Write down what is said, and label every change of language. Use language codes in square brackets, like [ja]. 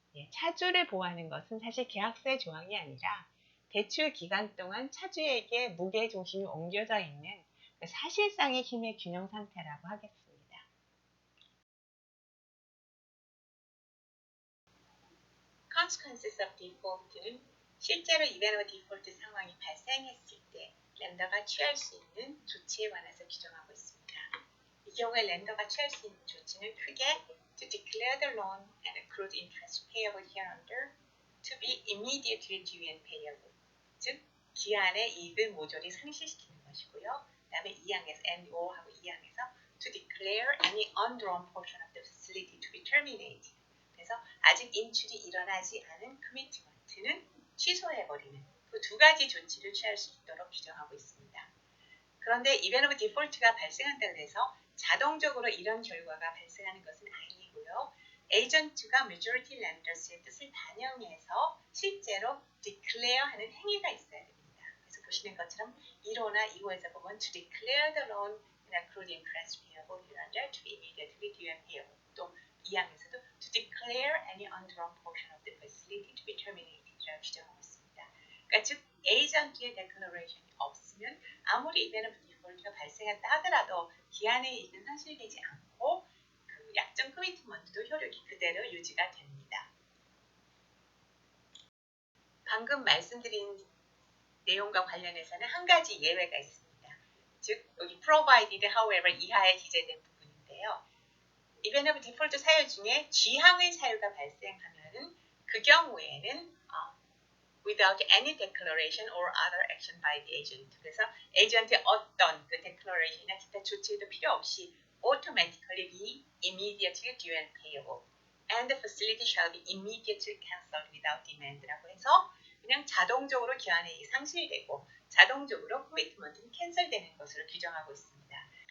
[ko] 차주를 보호하는 것은 사실 계약서의 조항이 아니라 대출 기간 동안 차주에게 무게중심이 옮겨져 있는 그 사실상의 힘의 균형 상태라고 하겠습니다. [en] Consequences of Default [ko] 는 실제로 [en] event of default [ko] 상황이 발생했을 때 렌더가 취할 수 있는 조치에 관해서 규정하고 있습니다. 이 경우에 렌더가 취할 수 있는 조치는 크게 [en] to declare the loan and accrued interest payable hereunder to be immediately due and payable, [ko] 즉 기한의 이익을 모조리 상실시키는 것이고요. 그 다음에 2항에서 NO하고 2항에서 [en] to declare any undrawn portion of the facility to be terminated, [ko] 그래서 아직 인출이 일어나지 않은 커미트먼트는 취소해버리는 그 두 가지 조치를 취할 수 있도록 규정하고 있습니다. 그런데 [en] event of default [ko] 가 발생한다고 해서 자동적으로 이런 결과가 발생하는 것은 아니고요. 에이전트가 [en] majority lenders [ko] 의 뜻을 반영해서 실제로 declare 하는 행위가 있어야 됩니다. 그래서 보시는 것처럼 1호나 2호에서 보면 [en] to declare the loan and accrued interest payable hereunder to be immediately due and payable. [ko] 또 2항에서도 [en] to declare any undrawn portion of the facility to be terminated라고 [ko] 규정하고 있습니다. 그러니까 즉 에이전트의 declaration이 없으면 아무리 [en] event of default [ko] 가 발생했다 하더라도 기한에 있는 상실되지 않고 그 약정 커미트먼트도 효력이 그대로 유지가 됩니다. 방금 말씀드린 내용과 관련해서는 한 가지 예외가 있습니다. 즉 여기 provided however 이하에 기재된 부분인데요. [en] event of default [ko] 사유 중에 쥐항의 사유가 발생하면은 그 경우에는 [en] without any declaration or other action by the agent. [ko] 그래서 에이전트의 어떤 그 declaration이나 기타 조치도 필요 없이 [en] automatically be immediately due and payable. And the facility shall be immediately cancelled without demand [ko] 라고 해서 그냥 자동적으로 기한이 상실되고 자동적으로 코미트먼트는 캔슬되는 것으로 규정하고 있습니다.